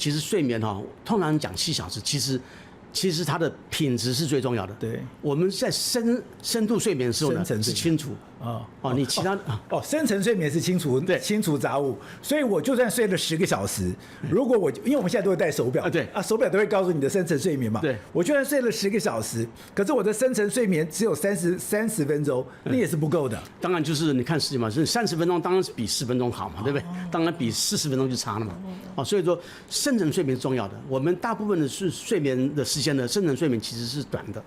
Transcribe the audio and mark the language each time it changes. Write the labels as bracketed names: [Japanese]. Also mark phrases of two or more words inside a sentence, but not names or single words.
[Chinese] 其實睡眠通常講7小時，其實它的品質是最重要的。對，我們在深度睡眠的時候呢，是清除你其他深層睡眠是清除雜物，所以我就算睡了10個小時，如果因為我們現在都會戴手錶，手錶都會告訴你的深層睡眠嘛，我就算睡了10個小時，可是我的深層睡眠只有30分鐘，那也是不夠的。當然就是你看时間嘛，是30分鐘，當然是比10分鐘好嘛，對不对？當然比40分鐘就差了嘛。所以說深層睡眠是重要的。我們大部分的是睡眠的時间呢，深層睡眠其實是短的。